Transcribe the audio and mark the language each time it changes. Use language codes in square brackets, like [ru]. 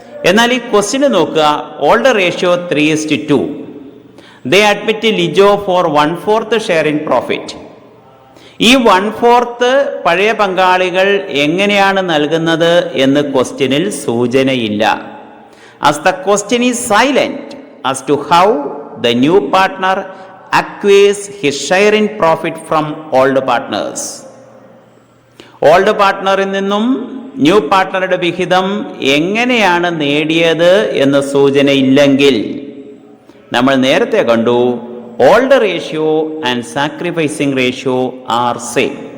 [ml] എന്നാൽ ഈ ക്വസ്റ്റ്യന് നോക്കുക, old ratio 3:2. [en] They admit Lijo for 1/4 share in profit. [ml] ഈ 1/4 പഴയ പങ്കാളികൾ എങ്ങനെയാണ് നൽകുന്നത് എന്ന് ക്വസ്റ്റ്യനിൽ സൂചനയില്ല. [en] as the question is silent as to how the new partner acquires his share in profit from old partners. [ml] Old പാർട്ട്ണറിൽ നിന്നും ന്യൂ പാർട്ട്ണറുടെ വിഹിതം എങ്ങനെയാണ് നേടിയത് എന്ന് സൂചനയില്ലെങ്കിൽ നമ്മൾ നേരത്തെ കണ്ടു, [en] Old ratio and sacrificing ratio are same.